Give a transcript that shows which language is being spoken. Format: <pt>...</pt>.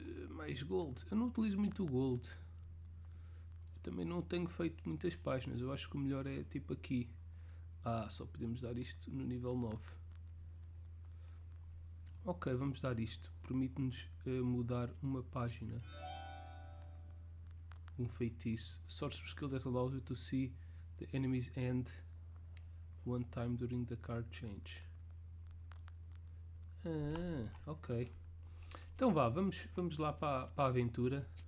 <pt>Mais gold. Eu não utilizo muito o gold. Eu também não tenho feito muitas páginas. Eu acho que o melhor é tipo aqui. Só podemos dar isto no nível 9. Ok, vamos dar isto. Permite-nos mudar uma página. Um feitiço.</pt> <en>Sorcerer skill that allows you to see the enemy's end one time during the card change.</en> <pt>Ok. Então vá, vamos lá para a aventura.</pt>